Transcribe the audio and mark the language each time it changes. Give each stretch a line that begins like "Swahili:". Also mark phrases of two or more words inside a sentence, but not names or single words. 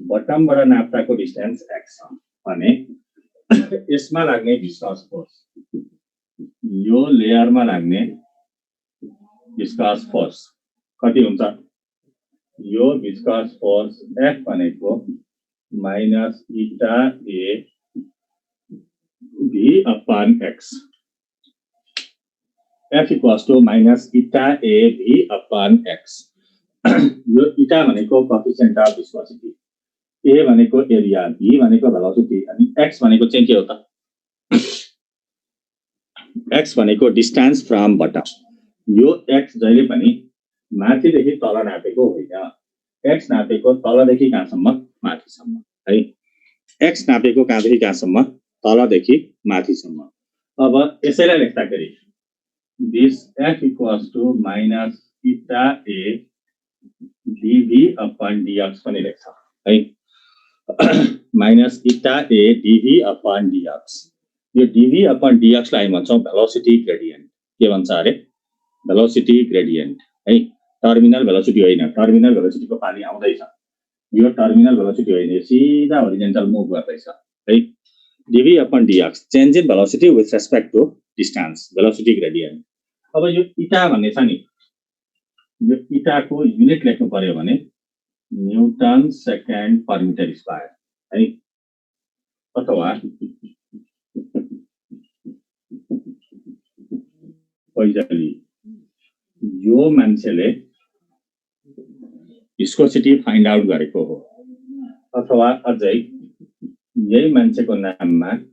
Nepali: बटमबाट नाप्दाको डिस्टेन्स x छ भने यसमा लाग्ने
English: viscous force
Nepali: यो लेयरमा लाग्ने
English: viscous force
Nepali: कति हुन्छ यो
English: viscous force
Nepali: F भनेको
English: minus eta
Nepali: A
English: V upon x F equals to minus eta A V upon x यो इटा भनेको coefficient of viscosity A भनेको एरिया V भनेको भेलोसिटी
Nepali: अनि x भनेको चाहिँ के हो त x भनेको
English: distance from bottom यो x
Nepali: जहिले पनि माथिदेखि तल नापेको होइन x नापेको तलदेखि कहाँसम्म माथिसम्म है x नापेको कहाँदेखि कहाँसम्म तलदेखि माथिसम्म अब यसैलाई लेख्दाखेरि
English: this F equals to minus eta A dV upon dx
Nepali: पनि लेख्छ है
English: minus eta A dV upon dx यो dV upon dx
Nepali: लाई भन्छौं
English: velocity gradient के
Nepali: भन्छ अरे
English: velocity gradient
Nepali: है
English: terminal velocity
Nepali: होइन
English: terminal velocity
Nepali: पानी आउँदैछ यो
English: terminal velocity
Nepali: होइन सीधा
English: horizontal move
Nepali: गर्दैछ है
English: dV upon dx change in velocity with respect to distance velocity gradient
Nepali: अब यो इटा भन्ने छ नि यो इटाको युनिट लेख्नु पर्यो भने
English: newton second per metre square
Nepali: है अथवा पहिजली यो मान्छेले
English: viscosity find out
Nepali: गरेको हो अथवा अझै यही मान्छेको नाममा